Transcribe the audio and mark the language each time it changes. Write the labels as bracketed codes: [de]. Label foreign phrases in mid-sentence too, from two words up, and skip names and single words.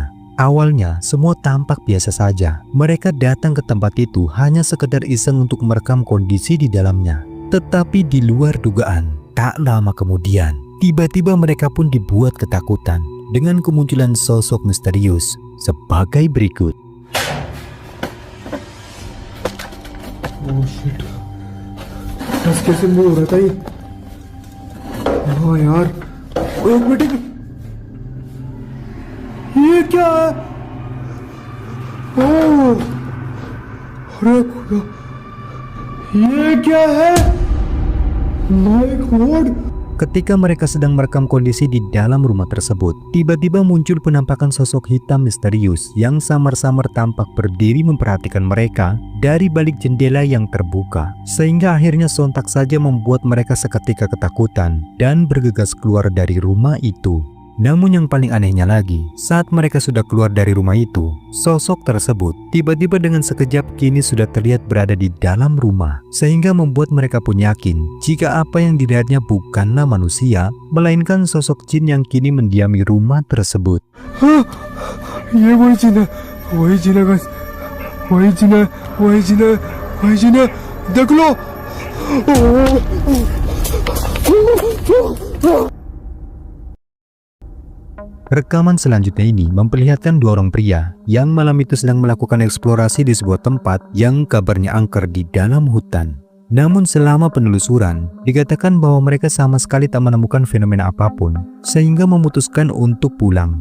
[id] Awalnya semua tampak biasa saja. Mereka datang ke tempat itu hanya sekedar iseng untuk merekam kondisi di dalamnya. Tetapi di luar dugaan, tak lama kemudian, tiba-tiba mereka pun dibuat ketakutan dengan kemunculan sosok misterius sebagai berikut. [en] Oh shit. [hi] बस कैसे मूव हो रहा था ये? हाँ यार, एक मिनट, ये क्या है? ओह, अरे खुदा, ये क्या है? [en] My God. [id] Ketika mereka sedang merekam kondisi di dalam rumah tersebut, tiba-tiba muncul penampakan sosok hitam misterius yang samar-samar tampak berdiri memperhatikan mereka dari balik jendela yang terbuka, sehingga akhirnya sontak saja membuat mereka seketika ketakutan dan bergegas keluar dari rumah itu. Namun yang paling anehnya lagi, saat mereka sudah keluar dari rumah itu, sosok tersebut tiba-tiba dengan sekejap kini sudah terlihat berada di dalam rumah, sehingga membuat mereka pun yakin jika apa yang dilihatnya bukanlah manusia, melainkan sosok jin yang kini mendiami rumah tersebut. [hi] ये वही जीना guys, वही जीना, देख लो. [id] Rekaman selanjutnya ini memperlihatkan dua orang pria yang malam itu sedang melakukan eksplorasi di sebuah tempat yang kabarnya angker di dalam hutan. Namun selama penelusuran, dikatakan bahwa mereka sama sekali tak menemukan fenomena apapun, sehingga memutuskan untuk pulang.